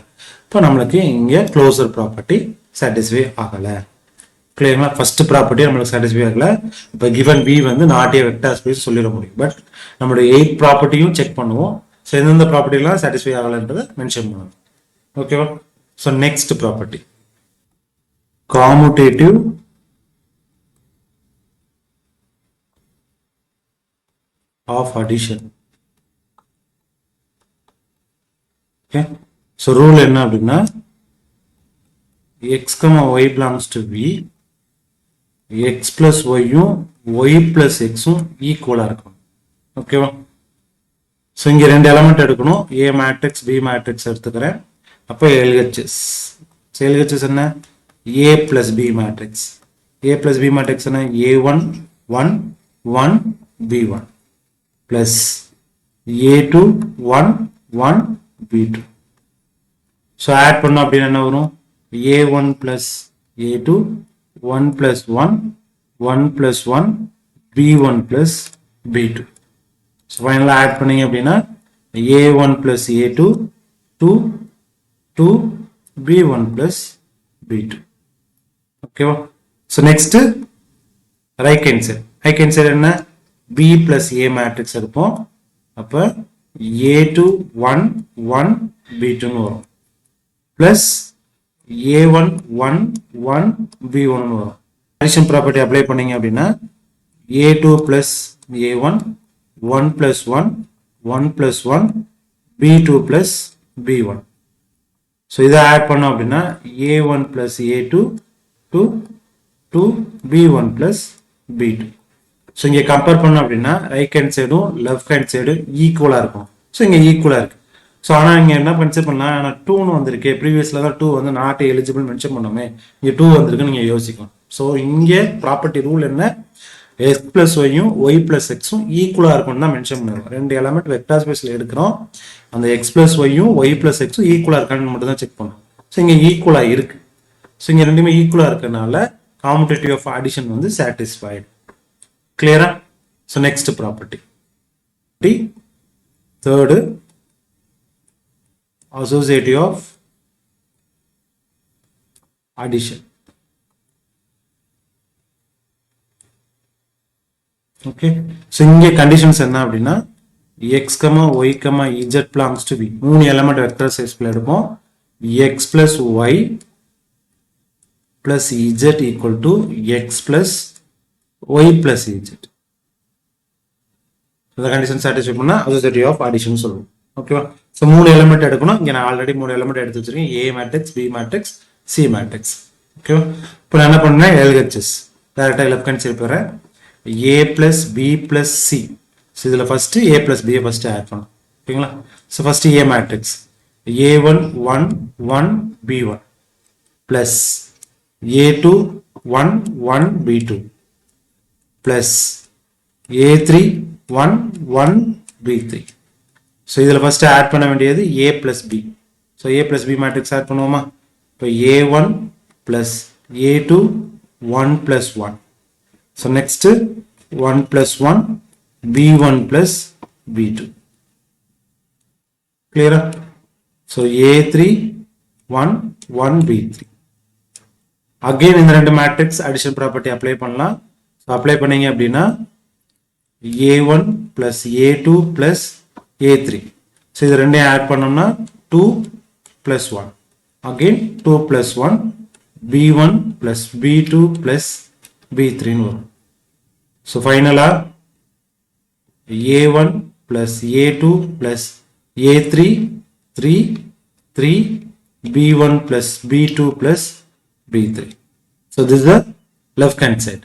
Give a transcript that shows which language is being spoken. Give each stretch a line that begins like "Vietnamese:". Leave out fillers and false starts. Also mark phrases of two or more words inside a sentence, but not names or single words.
Tamil: இப்போ நம்மளுக்கு இங்கே
English: closure property satisfy
Tamil: ஆகலை. கிளியர்னா?
English: first property
Tamil: நம்மளுக்கு சாட்டிஸ்ஃபை ஆகலை. இப்போ
English: given P
Tamil: வந்து
English: not a vector space
Tamil: சொல்லிட முடியும். பட் நம்மளுடைய 8 ப்ராப்பர்ட்டியும் செக் பண்ணுவோம். ஸோ எந்தெந்த ப்ராப்பர்ட்டிலாம் சாட்டிஸ்ஃபை ஆகலைன்றதை மென்ஷன் பண்ணுவோம்.
English: ஓகேவா? so next property commutative of addition. Okay, so rule
Tamil: என்ன அப்படின்னா
English: x, y belongs to v, x plus y யும் y plus x ம்
Tamil: ஈக்குவலா இருக்கும். ஓகேவா? ஸோ இங்க 2 எலமெண்ட் எடுக்கணும்.
English: a matrix b matrix எடுத்துக்கிறேன்.
Tamil: அப்போ LHS. LHS என்ன?
English: A plus B matrix. A plus B matrix என்ன? A1 1 1 B1 plus A2 1 1 B2. So add
Tamil: பண்ணோம் அப்படின்னா என்ன வரும்?
English: a1 plus a2 1 plus 1 1 plus 1 b1 plus b2. So finally add
Tamil: பண்ணீங்க அப்படின்னா
English: a1 plus a2 2 2 b1 plus b2. Okay. So next right hand side என்ன b plus a matrix எடுப்போம்.
Tamil: அப்ப a2 1 1 b2 னு வரும் plus a1 1 1 b1 னு வரும்.
English: addition property apply
Tamil: பண்ணீங்க அப்படின்னா
English: a2 plus a1 1 plus 1 1 plus 1 b2 plus b1. So இதை add
Tamil: பண்ணோம் அப்படின்னா
English: a1 plus a2 2 2 b1 plus b2.
Tamil: So இங்க கம்பேர் பண்ணோம் அப்படின்னா
English: right hand side left hand side
Tamil: ஈக்குவலா இருக்கும். ஸோ இங்க ஈக்குவலா இருக்கு. ஸோ ஆனால் இங்க என்ன கன்சிடர் பண்ணலாம், ஆனால் 2ன்னு வந்திருக்கு, ப்ரீவியஸ்ல தான் 2 வந்து
English: not eligible
Tamil: மென்ஷன் பண்ணோமே, இங்க 2 வந்திருக்குன்னு நீங்க யோசிக்கலாம். ஸோ இங்கே
English: property rule
Tamil: என்ன,
English: x plus yயும் y plus xம்
Tamil: ஈக்குவலா இருக்கும்னு தான் மென்ஷன் பண்ணிருக்கோம். ரெண்டு எலமெண்ட்
English: vector space
Tamil: எடுக்கிறோம், அந்த
English: x plus yயும் y plus xம்
Tamil: ஈக்குவலா இருக்கான்னு மட்டும் தான் செக் பண்ணோம். ஸோ இங்க ஈக்குவலா இருக்கு. ஸோ இங்க ரெண்டுமே ஈக்குவலா இருக்கனால
English: commutative of addition
Tamil: வந்து satisfied.
English: Clear? So next property. Third, associative of addition. Okay. So இங்கே conditions
Tamil: என்ன அப்படின்னா
English: x, y, z belongs to b.
Tamil: மூணு
English: element vector spaceல
Tamil: எடுப்போம்.
English: x plus y plus z equal to x plus y plus z.
Tamil: இந்த
English: condition satisfy
Tamil: பண்ணா
English: associative of addition
Tamil: சொல்லுவோம். ஓகேவா? சோ மூணு எலிமெண்ட் எடுக்கணும். இங்க நான் ஆல்ரெடி மூணு எலிமெண்ட் எடுத்து வச்சிருக்கேன்.
English: A matrix, B matrix, C matrix. ஓகேவா?
Tamil: இப்போ நான் என்ன பண்ணேன், LHS டைரக்டா
English: left hand side
Tamil: போறேன்.
English: A plus B plus C. சோ இதுல first A plus B first add பண்ணனும். ஓகேங்களா? so first A matrix A1 1 1 B1 plus A2 1 1 B2 plus A3 1 1 B3. So இதில் first add
Tamil: பண்ண வேண்டியது
English: A plus B. So A plus B matrix add
Tamil: பண்ணுவோமா? இப்போ
English: A1 plus A2 1 plus 1. So next 1 plus 1 B1 plus B2. Clear? So A3 1 1 B3. Again
Tamil: இந்த ரெண்டு
English: matrix addition property apply பண்ணலாம். So apply
Tamil: பண்ணீங்க அப்படின்னா
English: A1 plus A2 plus A3.
Tamil: So இது ரெண்டையும் add பண்ணோம்னா 2 plus 1.
English: Again 2 plus 1 B1 plus B2 plus B3 வரும். So finally A1 plus A2 plus A3 3 3 B1 plus B2 plus B3. So this is the left hand side.